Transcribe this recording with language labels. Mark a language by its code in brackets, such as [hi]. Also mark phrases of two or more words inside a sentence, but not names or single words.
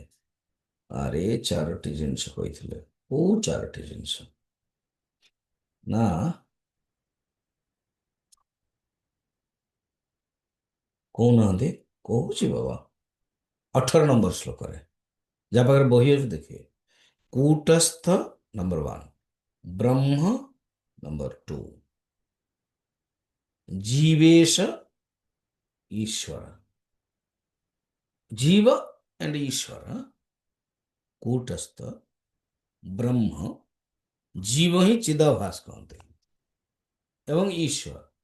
[or] ଆରେ ଚାରୋଟି ଜିନିଷ କହିଥିଲେ। କୋଉ ଚାରୋଟି ଜିନିଷ? ନା, କହୁନାହାନ୍ତି। କହୁଛି ବାବା, 18 ନମ୍ବର ଶ୍ଲୋକରେ, ଯାହା ପାଖରେ ବହି ଅଛି ଦେଖିବେ। [hi] कूटस्थ नंबर 1, ब्रह्म नंबर 2, जीवेश ईश्वर, जीव एंड ईश्वर। कूटस्थ ब्रह्म, जीव ही चिदाभास कहते एवं ईश्वर।